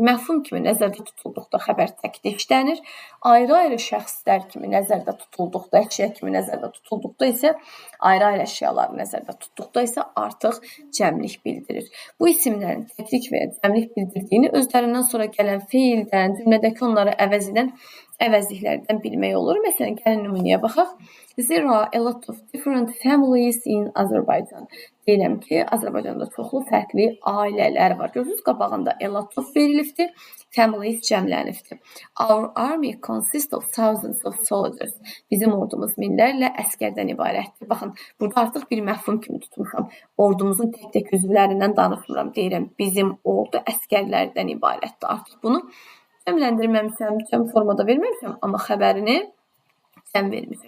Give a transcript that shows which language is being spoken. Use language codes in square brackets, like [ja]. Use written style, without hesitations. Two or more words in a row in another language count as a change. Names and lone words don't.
[az] Məfhum kimi nəzərdə tutulduqda xəbər təkdə işlənir, ayrı-ayrı şəxslər kimi nəzərdə tutulduqda, əşya kimi nəzərdə tutulduqda isə, ayrı-ayrı əşyaları nəzərdə tutduqda isə artıq cəmlik bildirir. Bu isimlərin təklik və cəmlik bildirdiyini özlərindən sonra gələn feildən, cümlədəki onları əvəz edən əvəzliklərdən bilmək olur. Məsələn, gəlin nümunəyə baxaq. [en] There are a lot of different families in Azerbaijan. [az] Deyirəm ki, Azərbaycanda çoxlu fərqli ailələr var. Görürsünüz, qabağında [en] a lot of [az] verilibdir, families cəmlənibdir. [en] Our army consists of thousands of soldiers. [az] Bizim ordumuz minlərlə əskərdən ibarətdir. Baxın, burada artıq bir məfhum kimi tutmuşam. Ordumuzun tək-tək üzvlərindən danışmıram. Deyirəm, bizim ordu əskərlərdən ibarətdir. Artıq bunu cəmləndirməmişəm, cəm formada verməmişəm, amma xəbərini cəm vermişəm.